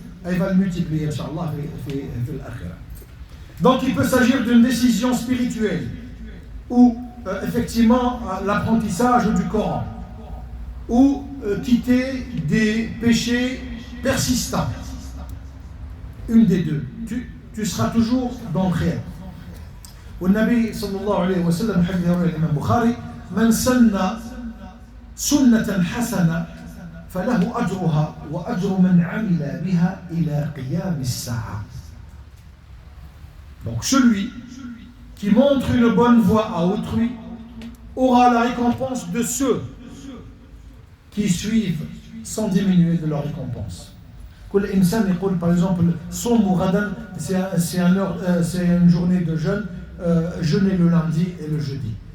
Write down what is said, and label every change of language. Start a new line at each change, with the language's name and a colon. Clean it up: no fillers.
French: Il va le multiplier, Inch'Allah,
Arabic: في الآخرة.
French: Donc, il peut s'agir d'une décision spirituelle ou effectivement l'apprentissage du Coran ou quitter des péchés persistants. Une des deux. Tu seras toujours dans le khayr.
Arabic: والنبي صلى الله عليه وسلم حديث رواه الإمام البخاري من سن سنة حسنة فله أجرها وأجر من عمل بها إلى قيام الساعة.
French: Donc celui qui montre une bonne voie à autrui aura la récompense de ceux qui suivent sans diminuer de leur récompense. Par exemple, c'est une journée de jeûne, jeûner le lundi et le jeudi.